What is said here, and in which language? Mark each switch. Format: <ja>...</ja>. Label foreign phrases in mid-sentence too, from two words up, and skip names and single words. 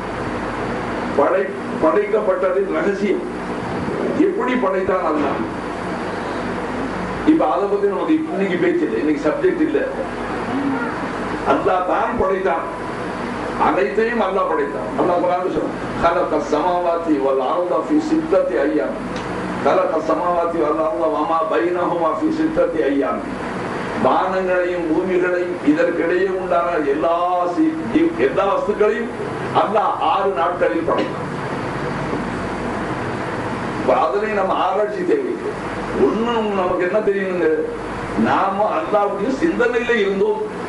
<ta>படைக்கப்பட்டதின் ரகசியம் எப்படி படைத்தான் அல்லாஹ். இப்ப அதை பத்தி நமக்கு இன்னைக்கு பேச்சு இல்லை, இன்னைக்கு சப்ஜெக்ட் இல்லை. அல்லாஹ் தான் படைத்தான், அனைத்தையும் அல்லாஹ் படைத்தான். அல்லாஹ் குர்ஆன்ல சொல்றான்,</ta> <ar>خلق السماوات والارض في 6 ايام خلق السماوات والارض وما بينهما في 6 ايام.</ar> <ta>வானங்களையும் பூமிகளையும் இதற்கிடையே உண்டான எல்லா வஸ்துக்களையும் அல்லாஹ் 6 நாட்களில் படைத்தான். அதனை நம்ம ஆராய்ச்சி தேவை. ஒண்ணும் நமக்கு என்ன தெரியுங்க, நாம அல்லாஹ்வுடைய சிந்தனையில இருந்தோம்.</ta>